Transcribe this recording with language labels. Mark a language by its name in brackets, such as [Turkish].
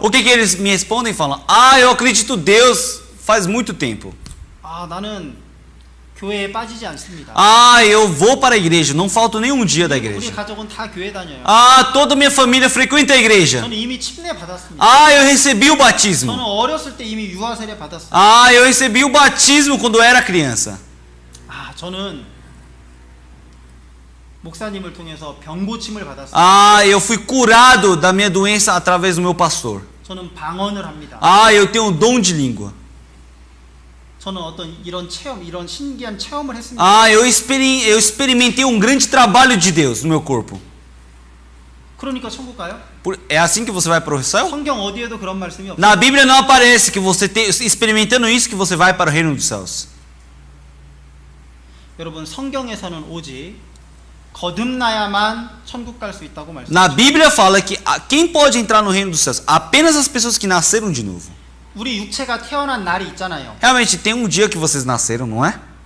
[Portuguese] O que eles me respondem? Falam, ah, eu acredito em Deus faz muito tempo. [Korean] 아, 나는 교회에 빠지지 않습니다. [Portuguese] Ah, eu vou para a igreja, não falto nenhum dia da [Korean] 우리 [Portuguese] igreja. [Korean] 가족은 다 교회 다녀요. [Portuguese] Ah, toda minha família frequenta a igreja. [Korean] 저는 이미 침례 받았습니다. [Portuguese] Ah, eu recebi o [Korean] 저는 [Portuguese] batismo. [Korean] 어렸을 때 이미 유아 세례 받았어요. [Portuguese] Ah, eu recebi o batismo quando eu era criança. [Korean] 아, 저는 목사님을 통해서 병 고침을 받았어요. [Portuguese] Ah, eu fui curado da minha doença através do meu pastor. [Korean] 저는 방언을 합니다. [Portuguese] Ah, eu tenho um dom de língua. [Korean] 저는 어떤 이런 신기한 체험을 했습니다. [Portuguese] Ah, eu experimentei um grande trabalho de Deus no meu corpo. [Korean] 그러니까 천국 가요? [Portuguese] É assim que você vai para o céu? [Korean] 성경 어디에도 그런 말씀이 없어요. [Portuguese] Na Bíblia não aparece que você experimentando isso que você vai para o reino dos céus. [Korean] 여러분 성경에서는 오직 거듭나야만 천국 갈 수 있다고 말씀합니다. [Portuguese] Na Bíblia fala que quem pode entrar no reino dos céus? Apenas as pessoas que nasceram de novo. [Korean] 우리 육체가 태어난 날이 있잖아요. [Portuguese] Realmente tem um dia que vocês nasceram, não é?